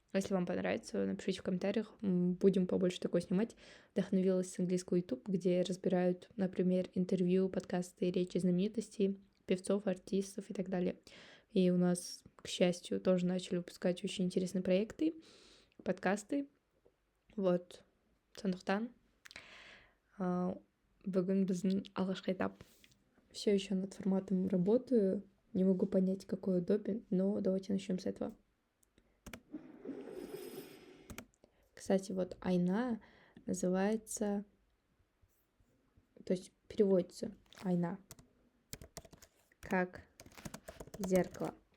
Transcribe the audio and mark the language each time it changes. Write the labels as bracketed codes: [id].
[ru] Если вам понравится, напишите в комментариях, будем побольше такое снимать. Вдохновилась с английского YouTube, где разбирают, например, интервью, подкасты, речи знаменитостей, певцов, артистов и так далее. И у нас, к счастью, тоже начали выпускать очень интересные проекты, подкасты. [kk] Вот, сондықтан бүгін біздің алғашқы этап. [ru] Все еще над форматом работаю, не могу понять, какой удобен, но давайте начнем с этого. Кстати, вот айна называется, то есть переводится айна как зеркало.